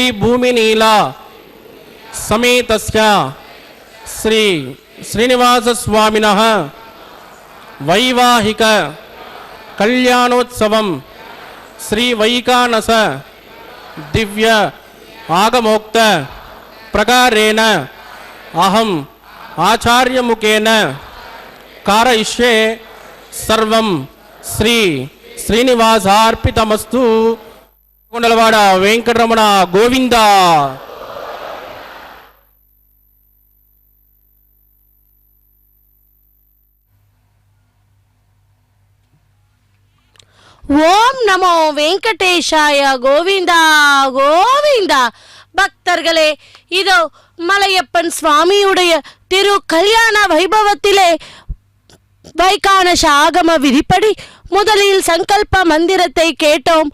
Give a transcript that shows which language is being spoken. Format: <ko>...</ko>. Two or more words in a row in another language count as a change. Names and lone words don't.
<sa>भूमिनीला समेतस्य श्री श्रीनिवास स्वामिनः वैवाहिक कल्याणोत्सवं श्री वैकानस दिव्य आगमोक्त प्रकारेण अहं आचार्यमुखेन कारयिष्ये सर्वं श्री श्रीनिवासार्पितमस्तु.</sa> <te>కొండలవాడ వెంకటరమణ గోవింద.</te> <sa>ॐ नमो वेङ्कटेशाय.</sa> <ta>கோவிந்தா கோவிந்தா. பக்தர்களே, இதோ மலையப்பன் சுவாமியுடைய திரு கல்யாண வைபவத்திலே வைகானச ஆகம விதிப்படி முதலில் சங்கல்ப மந்திரத்தை கேட்டோம்.</ta>